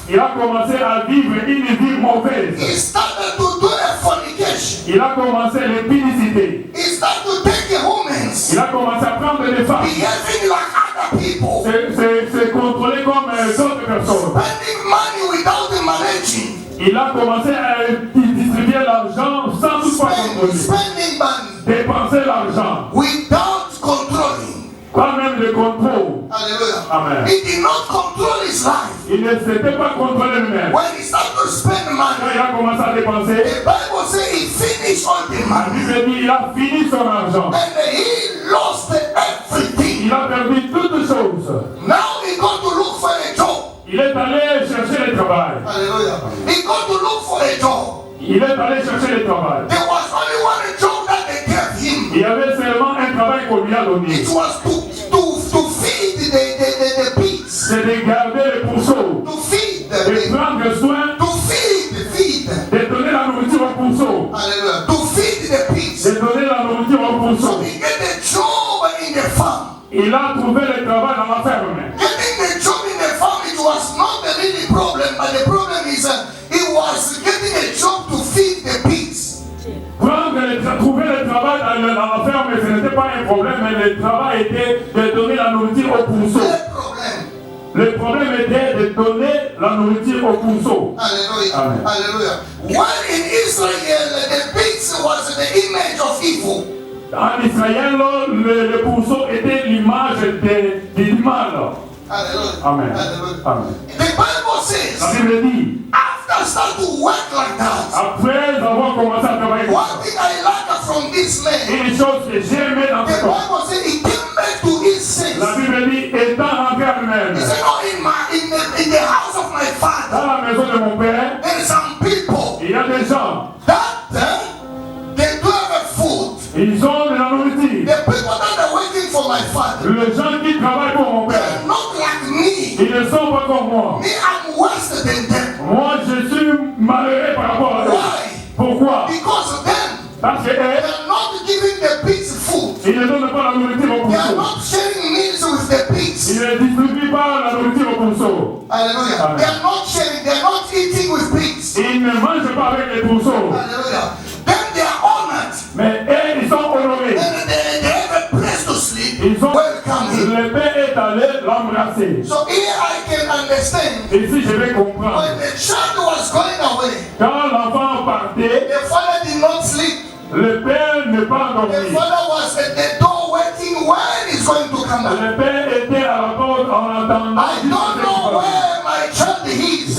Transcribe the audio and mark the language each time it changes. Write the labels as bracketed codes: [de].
[fr] il a commencé à vivre une vie mauvaise. [en] He started to do a fornication. [fr] Il a commencé l'impudicité. [en] He started to take women, [fr] Il a commencé à prendre des femmes. [en] behaving like other people, [fr] Se contrôler comme d'autres personnes. [en] spending money without managing, [fr] Il a commencé à distribuer l'argent sans toutefois contrôler. [en] spending money [fr] Dépenser l'argent, [en] without controlling. [fr] pas même le contrôle. Hallelujah. Amen. [en] He did not control his life. [fr] Il ne s'était pas contrôlé lui-même. [en] When he started to spend [fr] Quand [en] money, [fr] il a commencé à dépenser, [en] the Bible says he finished all the [fr] la [en] money [fr] Bible dit il a fini son argent. [en] and he lost everything. [fr] Il a perdu toutes choses. [en] Now he got to look for a job. [fr] Il est allé chercher le travail. [en] Hallelujah. He got to look for a job. [fr] Il est allé chercher le travail. [en] There was only one job that they gave him. [fr] Il y avait seulement un travail qu'on lui a donné. [en] It was to feed the pigs. [fr] C'est de garder les pourceaux. [en] To feed the [fr] De [en] pigs. [fr] prendre soin, [en] To feed. [fr] de donner la nourriture aux pourceaux. [en] Hallelujah. To feed the pigs. [fr] De donner la nourriture aux [en] So [fr] pourceaux. [en] he get a job in the farm. [fr] Il a trouvé le travail dans la ferme. [en] Getting the job in the farm, it was not the really problem, but the problem is he was getting a job to feed the pigs. [fr] Trouver le travail dans la ferme, ce n'était pas un problème, mais le travail était de donner la nourriture aux pourceaux. [en] The problem. [fr] Le problème était de donner la nourriture aux pourceaux. Hallelujah. Amen. Hallelujah. [en] When in Israel, the pigs was the image of evil. [fr] En Israël, le pourceau était l'image du mal. Hallelujah. Amen. Hallelujah. Amen. [en] The Bible [fr] La [en] says, [fr] Bible dit, [en] after start to work like that, [fr] après avoir commencé à travailler, [en] one thing I like from this man, [fr] une chose que j'ai aimée dans [en] the [fr] ce corps, [en] Bible says he came back to his senses. [fr] la Bible dit, étant rentré à lui-même, [en] He said, no, in the house of my father, [fr] dans la maison de mon père, [en] there are some people [fr] il y a des gens, [en] that they do have food. [fr] ils ont de la nourriture. [en] The people that are waiting for my father, [fr] Les gens qui travaillent pour mon [en] they [fr] père, [en] are not like me. [fr] ils ne sont pas comme moi. [en] Me, I'm worse than them. [fr] Moi, je suis malheureux par rapport à eux. [en] Why? [fr] Pourquoi? [en] Because them, [fr] Parce que [en] they [fr] eux, [en] are not giving the pigs food. [fr] ils ne donnent pas la nourriture aux [en] They are [fr] pourceaux. [en] not sharing meals with the [fr] Ils [en] pigs. [fr] ne distribuent pas la nourriture aux pourceaux. Hallelujah. Amen. [en] They are not sharing. They are not eating with pigs. [fr] Ils ne mangent pas avec les pourceaux. [en] Hallelujah. Then they are honored. [fr] Mais eux, ils sont honorés. [en] And they have a place to sleep. [fr] Ils ont... [en] Welcome him. [fr] Le père est allé l'embrasser. [en] So here I can understand. [fr] Ici, je vais comprendre. [en] When the child was going away, [fr] Quand l'enfant partait, [en] the father did not sleep. [fr] le père n'est pas [en] The [fr] endormi. [en] father was at the door waiting when he's going to come back. [fr] Le père était à la porte en attendant. [en] I don't know where my child is.